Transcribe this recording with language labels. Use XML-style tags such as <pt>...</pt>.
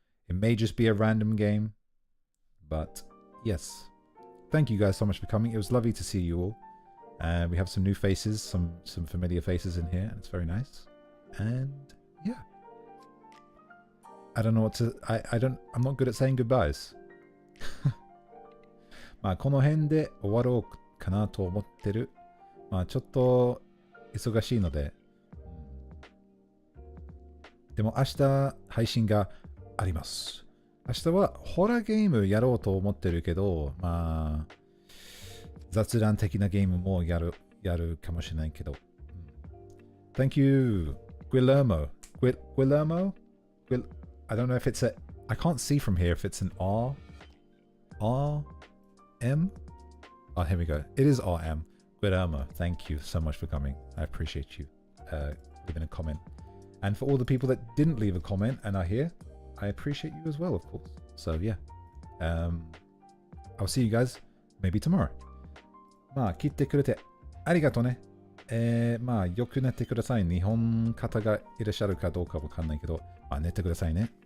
<en>It may just be a random game, but yes. Thank you guys so much for coming. It was lovely to see you all. We have some new faces, some familiar faces in here, and it's very nice. And yeah. I don't know what to... I'm not good at saying goodbyes.</en> <ja>まあこの辺で終わろうかなと思ってる。まあちょっと忙しいので。でも明日配信があります。明日はホラーゲームやろうと思ってるけど、まあ雑談的なゲームもやるかもしれないけど。</ja> <en>Thank you, Guillermo. Guillermo? I don't know if it's I can't see from here if it's an R? M? Oh, here we go. It is RM. Guillermo, thank you so much for coming. I appreciate you leaving a comment. And for all the people that didn't leave a comment and are here, I appreciate you as well, of course. So yeah. I'll see you guys maybe tomorrow.</en> <ja>まあ、聞いてくれてありがとうね。まあ、よく寝てください。日本方がいらっしゃるかどうかわかんないけど、まあ、寝てくださいね。</ja>